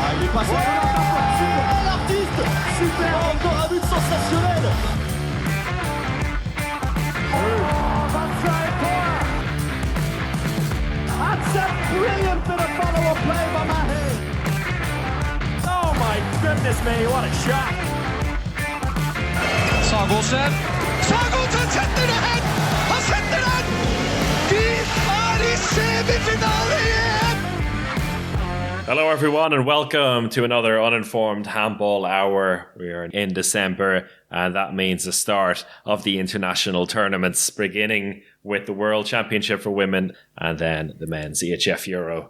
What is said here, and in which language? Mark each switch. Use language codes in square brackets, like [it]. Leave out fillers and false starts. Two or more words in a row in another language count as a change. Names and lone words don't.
[fr] passe super, l'artiste, super, encore un but sensationnel. [en] That's a brilliant bit of follow-up play by Mahe. Oh my goodness me, what a shot. [no] Sagosen setter det hen! Han setter den! De i semifinale igjen! [en] Hello everyone and welcome to another Uninformed Handball Hour. We are in December and that means the start of the international tournaments, beginning with the World Championship for Women and then the Men's EHF Euro.